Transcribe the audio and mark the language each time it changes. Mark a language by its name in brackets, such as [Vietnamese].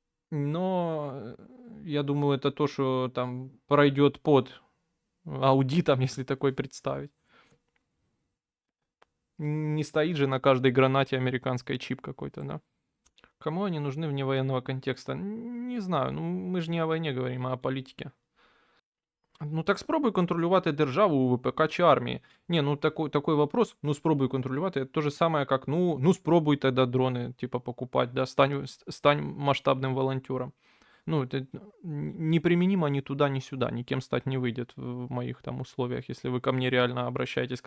[Russian] Но я думаю, это то, что там пройдет под аудитом, если такой представить. Не стоит же на каждой гранате американской чип какой-то, да? Кому они нужны вне военного контекста? Не знаю, ну мы же не о войне говорим, а о политике. [Ukrainian] Ну так спробуй контролювати державу у ВПК чи армії. [Russian] Ні, ну такой вопрос, ну [Ukrainian] спробуй контролювати, [Russian] это то же самое, как, ну спробуй тогда дроны, типа, покупать, да, стань масштабным волонтером. Ну, это неприменимо ни туда, ни сюда, никем стать не выйдет в моих там условиях, если вы ко мне реально обращаетесь.